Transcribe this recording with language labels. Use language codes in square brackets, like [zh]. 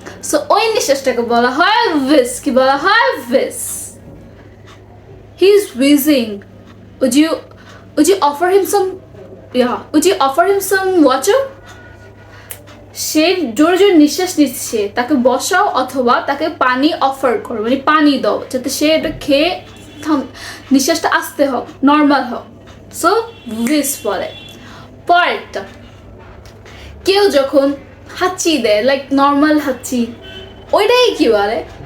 [bn] So ওই নিঃশ্বাসটাকে বলা হয় whiz। কি বলা হয়? [en] whiz। He is wheezing. Would you offer him some would you offer him some water? [bn] সে জোরে জোরে নিঃশ্বাস নিচ্ছে, তাকে বসাও অথবা তাকে পানি অফার করো, মানে পানি দাও যাতে সে এটা খেয়ে নিঃশ্বাসটা আস্তে হোক, নর্মাল হোক। সো whiz বলে। পরেরটা, কেউ যখন হাঁচি দেয়, লাইক নর্মাল হাঁচি, ওইটাই কি বলে?